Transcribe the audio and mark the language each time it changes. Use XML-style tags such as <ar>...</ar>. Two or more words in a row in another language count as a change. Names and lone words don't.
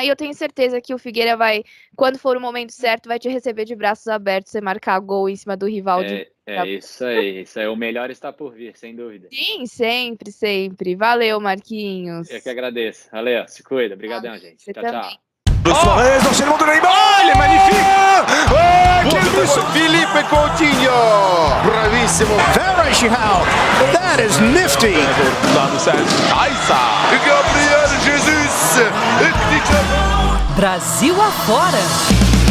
<pt>E eu tenho certeza que o Figueira vai, quando for o momento certo, vai te receber de braços abertos, você marcar gol em cima do rival. Isso aí. O melhor está por vir, sem dúvida. Sim, sempre, sempre. Valeu, Marquinhos. Eu que agradeço. Valeu, se cuida. Obrigadão, gente. Você Tchau, também. tchau.</pt> <fr>Suarez, l'enchaînement de Neymar. Il est magnifique. Quel but sur Felipe Coutinho. Bravissimo.</fr> <en>Very Chiral. That is nifty.</en> <pt>Do lado certo. Taissa. Gabriel Jesus. Brasil afora.</pt>